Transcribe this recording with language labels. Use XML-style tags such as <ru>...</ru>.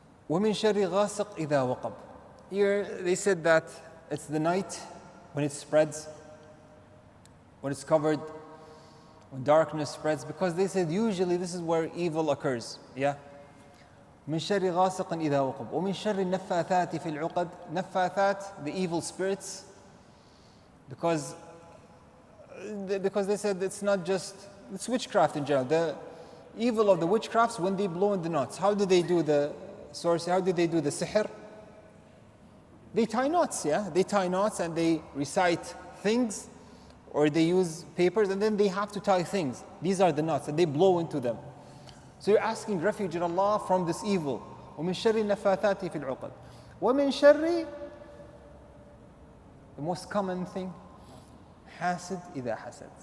<ar>وَمِن شَرِّ غَاسِقٍ إِذَا وَقَبْ.</ar> <en>Here they said that it's the night when it spreads, when it's covered, when darkness spreads, because they said usually this is where evil occurs. Yeah?</en> <ar>من شر غاسق إذا وقب ومن شر النفاثات في العقد.</ar> <en>Naffathat, the evil spirits, because they said it's not just, it's witchcraft in general. The evil of the witchcrafts when they blow in the knots. How do they do the source? How do they do the sihr? They tie knots, yeah? They tie knots and they recite things, or they use papers and then they have to tie things. These are the knots and they blow into them. So you're asking refuge in Allah from this evil.</en> <ar>وَمِن شَرِّ النَّفَّاثَاتِ فِي الْعُقَدِ وَمِن شَرِّ,</ar> <en>the most common thing,</en> <ar>حاسد إذا حسد.</ar>